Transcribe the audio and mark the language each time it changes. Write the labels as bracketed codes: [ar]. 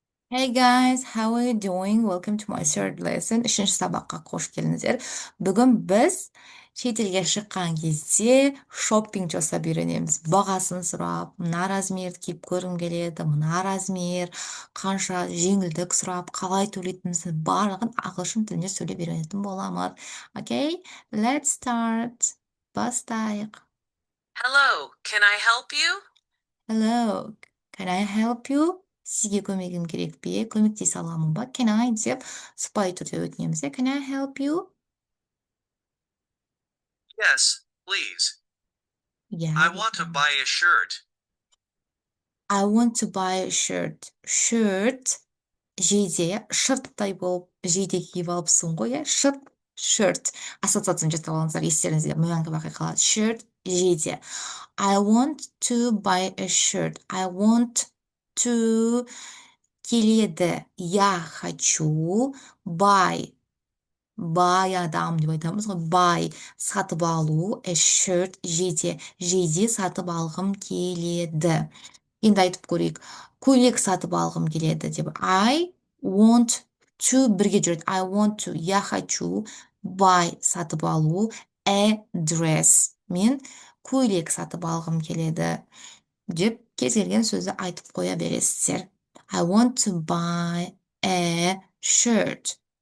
[en] Hey guys, how are you doing? Welcome to my third lesson. [kk] Үшінші сабаққа қош келдіңіздер. Бүгін біз шетелге шыққан кезде шоппинг жасап үйренеміз. Бағасын сұрап, мына размерді киіп көргім келеді, мына размер, қанша жеңілдік сұрап, қалай төлейтінімізді барлығын ағылшын тілінде сөйлеп үйренетін боламыз. [en] Okay, let's start. [kk] Бастайық. [en] Hello, can I help you? Hello, can I help you? [kk] Сізге көмегім керек пе? Көмектесе аламын ба? [en] Can I [kk] деп сыпайы түрде өтінеміз. [en] Can I help you? Yes, please. Yeah, I want to buy a shirt. I want to buy a shirt. [kk] Shirt, жейде, шырттай болып, жейде киіп алыпсың ғой, иә? [en] Shirt. [kk] Ассоциацияны жасап алыңыздар, естеріңізде мәңгі бақи қалады. Shirt, жейде. [en] I want to buy a shirt. I want to [kk] келеді. [ru] Я хочу [en] buy [kk] адам деп айтамыз ғой. [en] Buy [kk] сатып алу, [en] a shirt [kk] жейде сатып алғым келеді. Енді айтып көрейік. Көйлек сатып алғым келеді деп. [en] I want to [kk] бірге жүреді. [en] I want to [ru] я хочу [en] buy [kk] сатып алу, [en] a dress [kk] мен көйлек сатып алғым келеді деп кез келген сөзді айтып қоя бересіздер. [en] I want to buy a shirt.